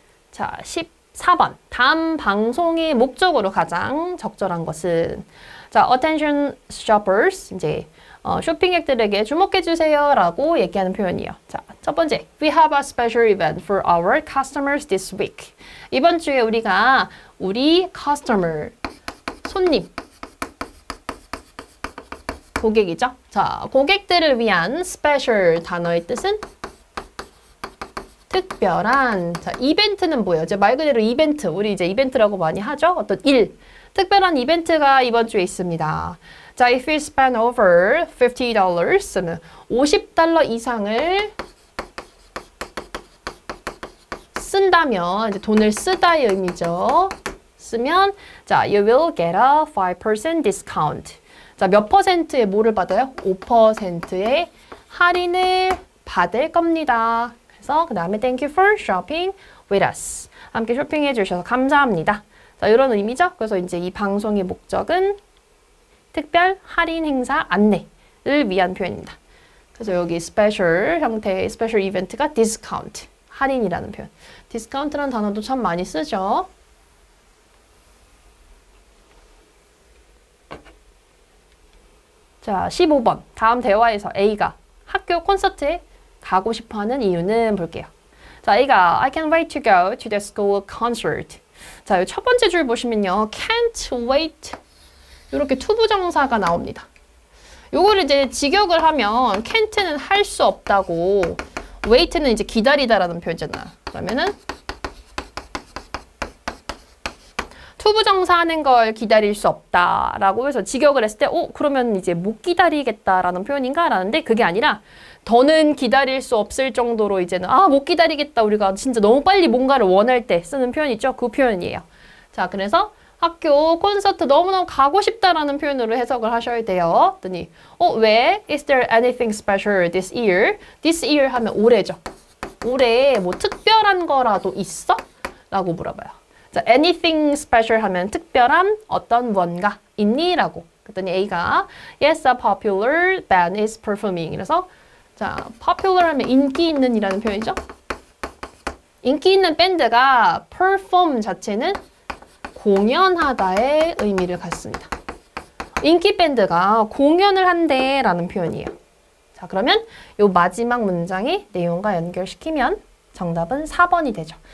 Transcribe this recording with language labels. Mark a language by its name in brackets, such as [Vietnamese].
[Korean] 자, 14번. 다음 방송의 목적으로 가장 적절한 것은 자, [English] attention shoppers. [Korean] 이제 쇼핑객들에게 주목해 주세요 라고 얘기하는 표현이에요. 자, 첫 번째. [English] We have a special event for our customers this week. [Korean] 이번 주에 우리가 우리 customer, 손님, 고객이죠. 자, 고객들을 위한 special 단어의 뜻은 특별한. 자, 이벤트는 뭐예요? 이제 말 그대로 이벤트. 우리 이제 이벤트라고 많이 하죠. 어떤 일. 특별한 이벤트가 이번 주에 있습니다. 자, [English] if you spend over $50, [Korean] $50 이상을 쓴다면, 이제 돈을 쓰다의 의미죠. 쓰면, 자, [English] you will get a 5% discount. [Korean] 자, 몇 퍼센트의 뭐를 받아요? 5%의 할인을 받을 겁니다. 그래서 그 다음에 [English] Thank you for shopping with us. [Korean] 함께 쇼핑해 주셔서 감사합니다. 자, 이런 의미죠. 그래서 이제 이 방송의 목적은 특별 할인 행사 안내를 위한 표현입니다. 그래서 여기 스페셜 형태의 스페셜 이벤트가 discount, 할인이라는 표현. 디스카운트라는 단어도 참 많이 쓰죠. 자, 15번. 다음 대화에서 A가 학교 콘서트에 가고 싶어하는 이유는 볼게요. 자, A가 [English] I can't wait to go to the school concert. [Korean] 자, 첫 번째 줄 보시면요. can't wait 이렇게 투부정사가 나옵니다. 요거를 이제 직역을 하면 can't는 할 수 없다고 wait는 이제 기다리다라는 표현이잖아. 그러면은 투부정사 하는 걸 기다릴 수 없다라고 해서 직역을 했을 때 그러면 이제 못 기다리겠다라는 표현인가? 라는데 그게 아니라 더는 기다릴 수 없을 정도로 이제는 못 기다리겠다. 우리가 진짜 너무 빨리 뭔가를 원할 때 쓰는 표현 있죠? 그 표현이에요. 자, 그래서 학교 콘서트 너무너무 가고 싶다라는 표현으로 해석을 하셔야 돼요. 그랬더니 왜? [English] Is there anything special this year? [Korean] This year 하면 올해죠. 올해 뭐 특별한 거라도 있어? 라고 물어봐요. 자, anything special 하면 특별한 어떤 뭔가 있니? 라고. 그랬더니 A가 [English] Yes, a popular band is performing. [Korean] 그래서 자, popular 하면 인기 있는 이라는 표현이죠. 인기 있는 밴드가 perform 자체는 공연하다의 의미를 갖습니다. 인기 밴드가 공연을 한대 라는 표현이에요. 자, 그러면 이 마지막 문장의 내용과 연결시키면 정답은 4번이 되죠.